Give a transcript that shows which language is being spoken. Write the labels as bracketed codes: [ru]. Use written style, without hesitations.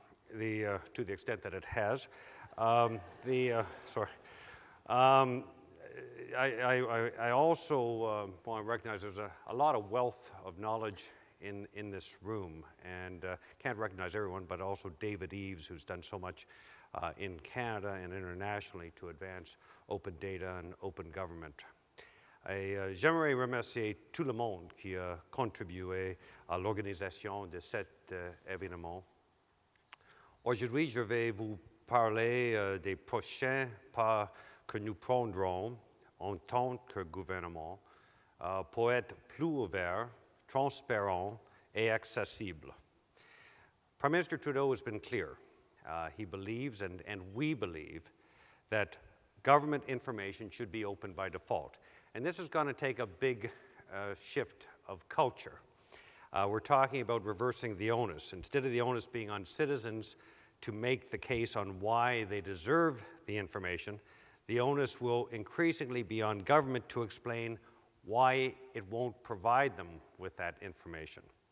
[en] To the extent that it has. I also want to recognize there's a lot of wealth of knowledge in this room, and can't recognize everyone, but also David Eves, who's done so much in Canada and internationally to advance open data and open government. [fr] J'aimerais remercier tout le monde qui a contribué à l'organisation de cet événement. Aujourd'hui, je vais vous parler des prochains pas que nous prendrons en tant que gouvernement pour être plus ouvert transparent et accessible. [en] Prime Minister Trudeau has been clear. He believes, and we believe, that government information should be open by default. And this is going to take a big shift of culture. We're talking about reversing the onus. Instead of the onus being on citizens to make the case on why they deserve the information, the onus will increasingly be on government to explain why it won't provide them with that information.